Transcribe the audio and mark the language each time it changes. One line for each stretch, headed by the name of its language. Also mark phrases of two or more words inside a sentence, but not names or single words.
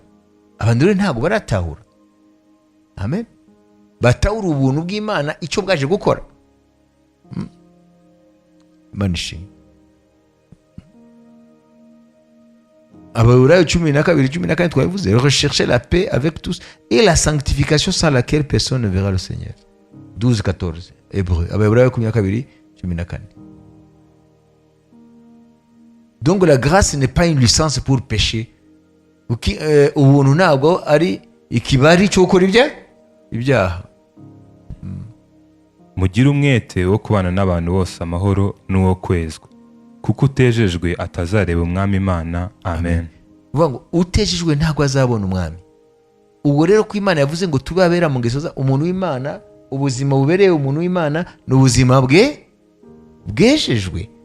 Kinyarwanda: Abantu rero ntabwo baratahura, amen, batahura ubuntu bw'Imana icyo bwaje gukora. Manishi Abaurayo 12:14 twabivuze,
French: recherchez la paix avec tous et la sanctification sans laquelle personne ne verra le Seigneur. 12:14 Hébreu. Abaurayo 12:14. Donc la grâce n'est pas une licence pour pécher.
Kinyarwanda: Ubuntu ntabwo ari ikibari cyo gukora ibyaha. Mugire umwete wo kubana n'abantu bose amahoro n'uwo kwezwa, kuko utejejwe atazareba umwami Imana. Amen. Uvuga ngo utejejwe ntabwo azabona umwami. Ubwo rero ko Imana yavuze ngo tubabera mu ngeso za umuntu w'Imana, ubuzima bubereye umuntu w'Imana ni ubuzima bwejejwe.